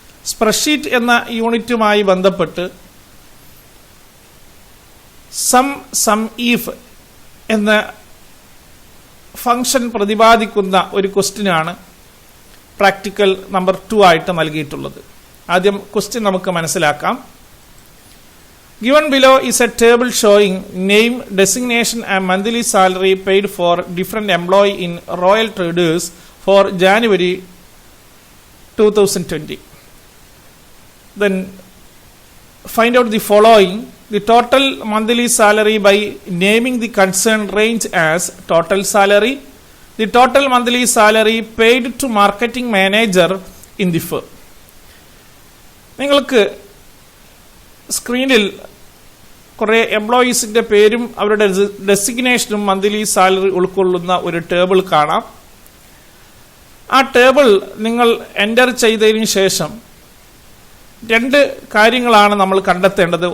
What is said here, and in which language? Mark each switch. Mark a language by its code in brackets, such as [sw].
[ml] Spreadsheet എന്ന യൂണിറ്റുമായി ബന്ധപ്പെട്ട് some if എന്ന ഫംഗ്ഷൻ പ്രതിപാദിക്കുന്ന ഒരു ക്വസ്റ്റ്യനാണ് പ്രാക്ടിക്കൽ നമ്പർ 2 ആയിട്ട് നൽകിയിട്ടുള്ളത്. ആദ്യം ക്വസ്റ്റ്യൻ നമുക്ക് മനസ്സിലാക്കാം. [en] Given below is a table showing name, designation and monthly salary paid for different employee in Royal Traders for January 2020. Then find out the following. The total monthly salary by naming the concerned range as total salary. The total monthly salary paid to marketing manager in the firm. [ml] നിങ്ങൾക്ക് സ്ക്രീനിൽ കുറേ എംപ്ലോയീസിൻ്റെ പേരും അവരുടെ ഡെസിഗ്നേഷനും monthly salary ഉൾക്കൊള്ളുന്ന ഒരു table കാണാം. ആ table നിങ്ങൾ എൻ്റർ ചെയ്തതിന് ശേഷം രണ്ട് കാര്യങ്ങളാണ് നമ്മൾ കണ്ടെത്തേണ്ടത്.